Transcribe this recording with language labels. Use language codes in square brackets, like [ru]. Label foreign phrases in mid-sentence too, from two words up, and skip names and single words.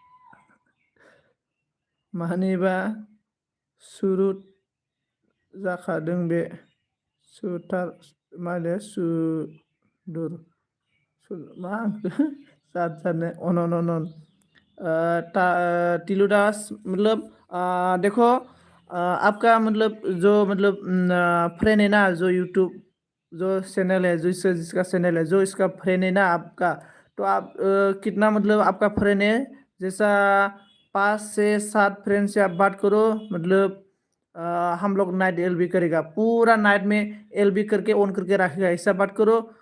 [brx] मानोबा सुरुट जाखादों बे सुथार मा होनो सुदुर मा जात जानो अनन टिलु दास [hi] मतलब देखो आपका मतलब जो मतलब फ्रेंड है ना जो यूट्यूब जो चैनल है जो जिसका चैनल है जो इसका फ्रेंड है ना आपका तो आप कितना मतलब आपका फ्रेंड है जैसा 5 से 7 फ्रेंड से आप बात करो मतलब हम लोग नाइट एलबी करेगा पूरा नाइट में एलबी करके ऑन करके रखेगा ऐसा बात करो